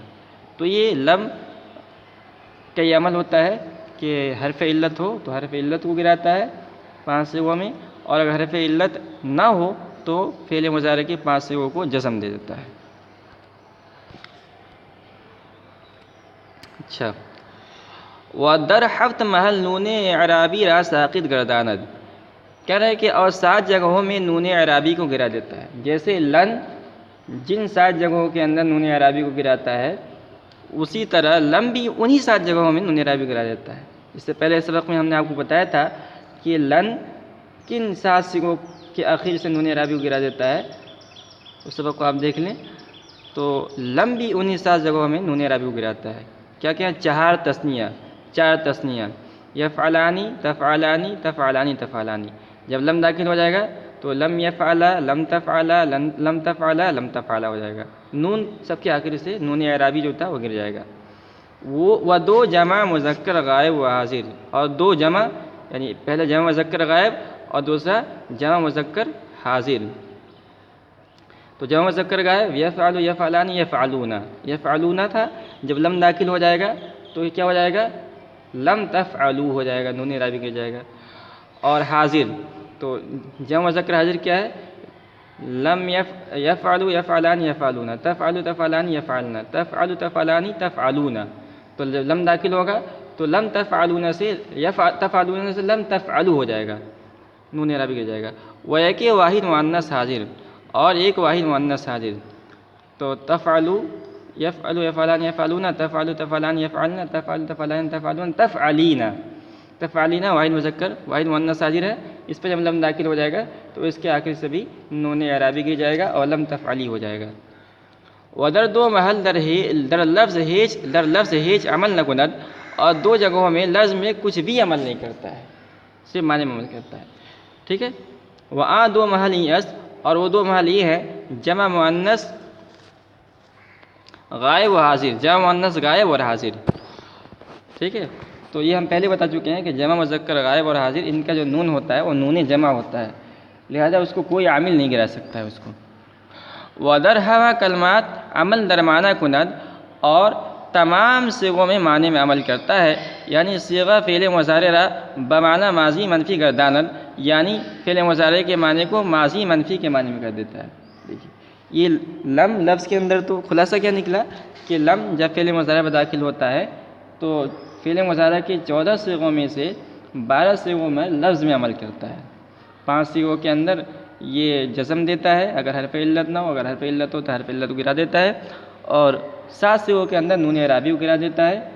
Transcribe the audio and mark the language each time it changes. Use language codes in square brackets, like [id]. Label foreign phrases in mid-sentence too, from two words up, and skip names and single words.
[ur] تو یہ لم کا یہ عمل ہوتا ہے کہ حرف علت ہو تو حرف علت کو گراتا ہے 5 صیغوں میں، اور اگر حرف علت نہ ہو تو فعل مضارع کے 5 صیغوں کو جزم دے دیتا ہے. اچھا، [fa] وَدَرْ حَفْتَ محل نون اعرابی را ساقط گرداند. [ur] کہہ رہے کہ اور 7 جگہوں میں نون اعرابی کو گرا دیتا ہے. جیسے لن جن 7 جگہوں کے اندر نون اعرابی کو گراتا ہے، اسی طرح لم بھی انہی 7 جگہوں میں نون اعرابی گرا دیتا ہے. اس سے پہلے سبق میں ہم نے آپ کو بتایا تھا کہ لن کن 7 صیغوں کے آخر سے نون اعرابی کو گرا دیتا ہے. اس سبق کو آپ دیکھ لیں. تو لم بھی انہی 7 جگہوں میں نون اعرابی کو گراتا ہے. کیا کیا؟ [ar] 4 تثنیہ یفعلانی تفعلانی تفعلانی تفعلانی. [ur] جب لم داخل ہو جائے گا تو [ar] لم یفعلا لم تفعلا لم تفعلا لم تفعلا [ur] ہو جائے گا. نون سب کے آخر سے نون اعرابی جو تھا وہ گر جائے گا. وہ 2 جمع مذکر غائب و حاضر، اور 2 جمع یعنی پہلا جمع مذکر غائب اور دوسرا جمع مذکر حاضر. تو جمع مذکر غائب [ar] یفعل یفعلان یفعلون [ur] تھا، جب لم داخل ہو جائے گا تو یہ کیا ہو جائے گا؟ [ar] لم تفعلوا [ur] ہو جائے گا، نون اعرابی گر جائے گا. اور حاضر تو جمع مذکر حاضر کیا ہے؟ [ar] لم یفعلوا یفعلان یفعلون تفعلوا تفعلان یفعلن تفعلوا تفعلان تفعلون. [ur] تو جب لم داخل ہوگا تو [ar] لم تفعلون [ur] سے تفعلون سے [ar] لم تفعلوا [ur] ہو جائے گا، نون اعرابی گر جائے گا. وہ ایک واحد مؤنث حاضر اور ایک واحد مؤنث حاضر. [ar] تو تفعلوا یفعلوا یفعلان یفعلون تفعلوا تفعلان یفعلن تفعلوا تفعلان تفعلون تفعلین [ur] واحد مذکر واحد مؤنث حاضر ہے. اس پہ جب لم داخل ہو جائے گا تو اس کے آخر سے بھی نون اعرابی گر جائے گا اور [ar] لم تفعلی [ur] ہو جائے گا. [fa] ودر 2 محل در لفظ ہیچ عمل نہ کند، [ur] اور 2 جگہوں میں لفظ میں کچھ بھی عمل نہیں کرتا ہے، صرف معنی میں عمل کرتا ہے. ٹھیک ہے. وہ 2 محل یس، اور وہ 2 محل یہ ہے جمع مؤنث غائب و حاضر، جمع مؤنث غائب اور حاضر. ٹھیک ہے. تو یہ ہم پہلے بتا چکے ہیں کہ جمع مذکر غائب اور حاضر ان کا جو نون ہوتا ہے وہ نون جمع ہوتا ہے، لہذا اس کو کوئی عامل نہیں گرا سکتا ہے اس کو. [fa] وَدَرْ ہوا کلمات عمل در معنی کند، [ur] اور تمام صیغوں میں معنی میں عمل کرتا ہے. یعنی [fa] صیغہ فعل مضارع را بمعنی ماضی منفی گرداند، [ur] یعنی فعل مضارع کے معنی کو ماضی منفی کے معنی میں کر دیتا ہے. دیکھیے یہ لم لفظ کے اندر تو خلاصہ کیا نکلا کہ لم جب فعل مضارع میں داخل ہوتا ہے تو فعل مضارع کے 14 صیغوں میں سے 12 صیغوں میں لفظ میں عمل کرتا ہے. 5 صیغوں کے اندر یہ جزم دیتا ہے اگر حرف علت نہ ہو، اگر حرف علت ہو تو حرف علت کو گرا دیتا ہے، اور 7 صیغوں کے اندر نون اعرابی کو گرا دیتا ہے.